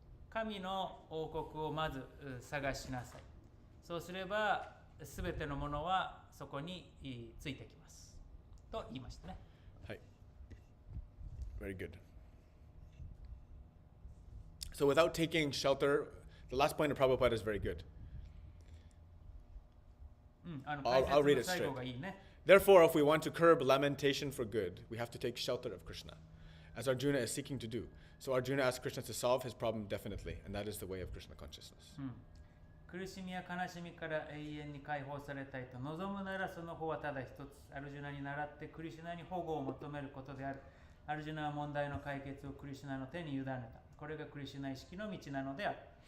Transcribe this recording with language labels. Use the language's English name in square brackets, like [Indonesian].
[Japanese] 神の王国をまず探しなさい。そうすればすべてのものはそこについてきますと言いましたね。 [English] はい。Very good. So without taking shelter, the last point of Prabhupada is very good. I'll read it straight. Therefore, if we want to curb lamentation for good, we have to take shelter of Krishna, as Arjuna is seeking to do. So Arjuna asks Krishna to solve his problem definitely, and that is the way of Krishna consciousness. [Japanese] 苦しみや悲しみから永遠に解放されたいと望むならその方はただ一つ、アルジュナに倣ってクリシュナに保護を求めることである。アルジュナは問題の解決をクリシュナの手に委ねた。これがクリシュナ意識の道なのである。